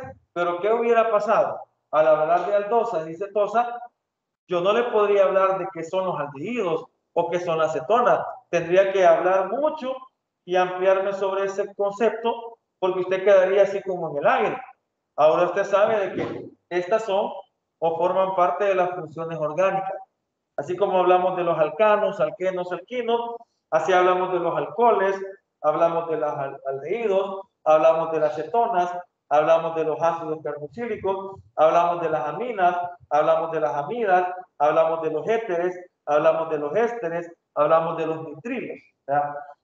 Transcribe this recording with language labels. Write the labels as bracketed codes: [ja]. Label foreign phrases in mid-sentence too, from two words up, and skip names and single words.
[es] Pero ¿qué hubiera pasado? Al hablar de aldosas y cetosas, yo no le podría hablar de qué son los aldehídos o qué son las cetonas. Tendría que hablar mucho y ampliarme sobre ese concepto, porque usted quedaría así como en el aire. Ahora usted sabe de que estas son o forman parte de las funciones orgánicas. Así como hablamos de los alcanos, alquenos, alquinos, así hablamos de los alcoholes, hablamos de los aldehídos, hablamos de las cetonas, hablamos de los ácidos carboxílicos, hablamos de las aminas, hablamos de las amidas, hablamos de los éteres, hablamos de los ésteres, hablamos de los nitrilos, ¿verdad?